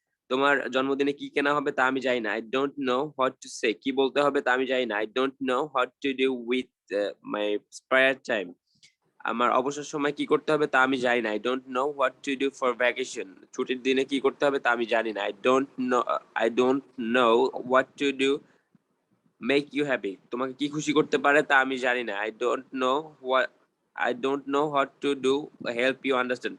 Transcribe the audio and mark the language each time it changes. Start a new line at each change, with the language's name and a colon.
Bangla: তোমার জন্মদিনে কি কেনা হবে তা আমি জানি না।
English: I don't know what to say.
Bangla: কি বলতে হবে তা আমি জানি না।
English: I don't know what to do with my spare time.
Bangla: আমার অবসর সময় কি করতে হবে তা আমি জানি না।
English: I don't know what to do for vacation.
Bangla: ছুটির দিনে কি করতে হবে তা আমি জানি না।
English: I don't know what to do make you happy.
Bangla: তোমাকে কি খুশি করতে পারে তা আমি জানি না।
English: I don't know what to do help you understand.